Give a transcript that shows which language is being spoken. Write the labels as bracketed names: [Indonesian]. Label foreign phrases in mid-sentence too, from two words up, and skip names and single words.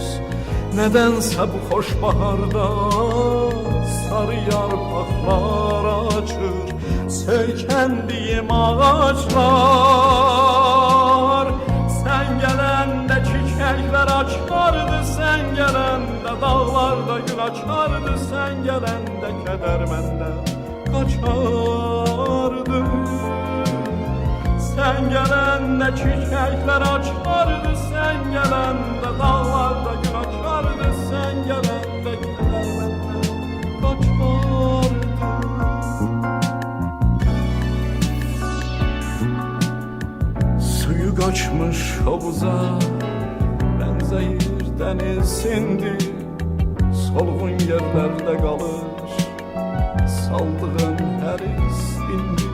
[Turkish] Nedense bu hoş baharda sarı yarpaklar açır, söykəndiğim ağaçlar. Sen gelende çiçekler açardı, sen gelende dağlarda gül açardı, sen [Azerbaijani] gələndə kədər məndən qaçardı. Sen gələndə çiçəklər açardı, sen gələndə dağlarda gül açardı, sen gələndə kədər məndən qaçardı. [Turkish] Suyu kaçmış havuza benzeyir denizindi, solğun yerlerde kalır saldığın her istindi.